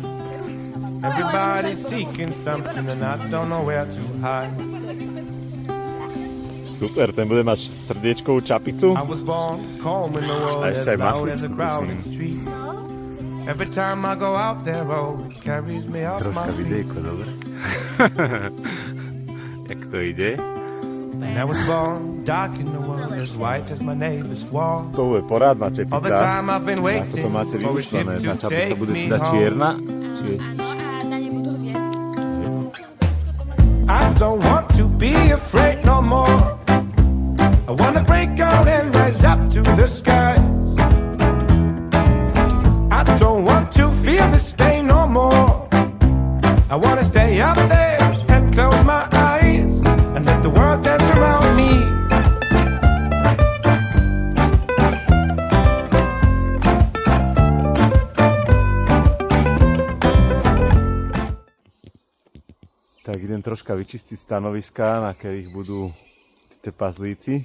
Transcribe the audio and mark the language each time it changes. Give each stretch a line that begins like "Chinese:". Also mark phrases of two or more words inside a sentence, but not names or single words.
English: Everybody's seeking something and I don't know where to hide.
Slovak: Super, ten bude mať srdiečkovú čapicu.
English: I was born calm in the world, as loud as a crowded street. Every time I go out there, oh, it carries me off my feet.
Slovak: Videjko, dobre? Jak to ide?
English: And I was born dark in the world, as white as my neighbor's wall.
Slovak: To bude porádna
English: All the
Slovak: čepica.
English: time I've been
Slovak: Ako to
English: waiting
Slovak: máte
English: for a ship
Slovak: vymyslené,
English: to
Slovak: tá čapica
English: take
Slovak: bude
English: me
Slovak: teda čierna.
English: home.
Slovak: Či...
English: I don't want to be afraid no more. I wanna break out and rise up to the skies. I don't want to feel this pain no more. I wanna stay up there and close my eyes and let the world dance around me.
Slovak: Tak idem troška vyčistiť stanoviská, na ktorých budú trpazlíci.